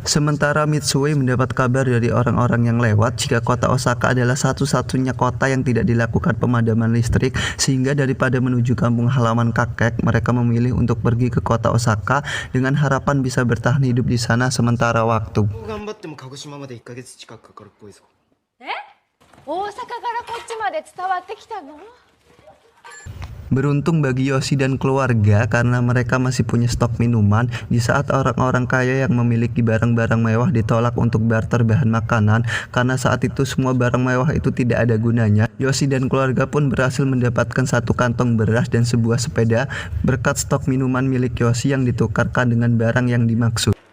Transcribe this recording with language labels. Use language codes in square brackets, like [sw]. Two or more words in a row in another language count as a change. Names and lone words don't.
[id] Sementara Mitsui mendapat kabar dari orang-orang yang lewat jika kota Osaka adalah satu-satunya kota yang tidak dilakukan pemadaman listrik, sehingga daripada menuju kampung halaman kakek, mereka memilih untuk pergi ke kota Osaka dengan harapan bisa bertahan hidup di sana sementara waktu. [ja] 鹿児島まで1ヶ月近くかかるっぽいぞ。大阪からこっちまで伝わってきたの？ [id] Beruntung bagi Yoshi dan keluarga karena mereka masih punya stok minuman di saat orang-orang kaya yang memiliki barang-barang mewah ditolak untuk barter bahan makanan karena saat itu semua barang mewah itu tidak ada gunanya. Yoshi dan keluarga pun berhasil mendapatkan satu kantong beras dan sebuah sepeda berkat stok minuman milik Yoshi yang ditukarkan dengan barang yang dimaksud.